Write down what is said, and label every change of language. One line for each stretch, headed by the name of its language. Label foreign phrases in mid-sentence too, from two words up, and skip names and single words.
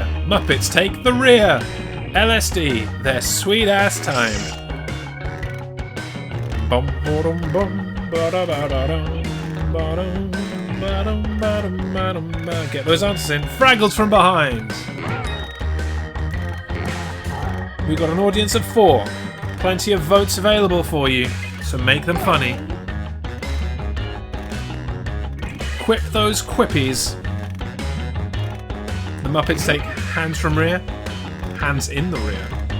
English: Muppets take the rear. LSD, their sweet ass time. Bum, ba-dum, bum, ba-da-ba-da-dum, ba-dum, ba-dum, ba-dum, ba-dum, ba. Get those answers in. Fraggles from behind. We got an audience of 4. Plenty of votes available for you, so make them funny. Quip those quippies. The Muppets take hands from rear, hands in the rear.